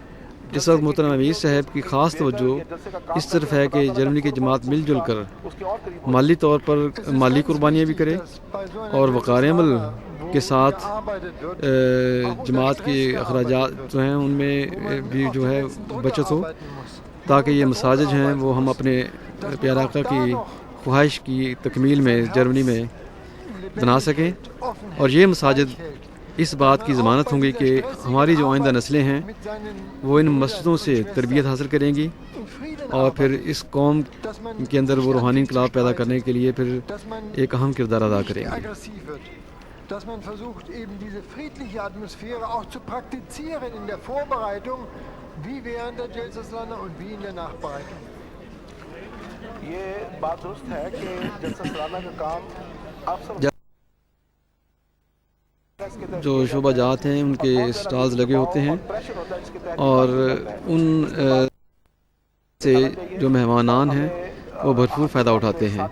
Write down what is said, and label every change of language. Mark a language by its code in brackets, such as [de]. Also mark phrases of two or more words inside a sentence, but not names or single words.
[ur] اس وقت محترم امیر صاحب کی خاص توجہ اس طرف ہے کہ جرمنی کی جماعت مل جل کر مالی طور پر مالی قربانیاں بھی کرے اور وقار عمل کے ساتھ جماعت کے اخراجات جو ہیں ان میں بھی جو ہے بچت ہو، تاکہ یہ مساجد ہیں وہ ہم اپنے پیارے آقا کی خواہش کی تکمیل میں جرمنی میں بنا سکیں۔ اور یہ مساجد اس بات کی ضمانت ہوں گی کہ ہماری جو آئندہ نسلیں ہیں وہ ان مسجدوں سے تربیت حاصل کریں گی اور پھر اس قوم کے اندر وہ روحانی انقلاب پیدا کرنے کے لیے پھر ایک اہم کردار ادا کریں گے۔ [de] dass man versucht, eben diese friedliche Atmosphäre auch zu praktizieren in der Vorbereitung, wie während der Jalsa Salana und wie in der Nachbereitung. [ur] یہ بات درست ہے کہ جلسہ سالانہ کا کام آپ سب جو شعبہ جات ہیں ان کے اسٹالز لگے ہوتے ہیں اور ان سے جو مہمانان ہیں وہ بھرپور فائدہ اٹھاتے ہیں۔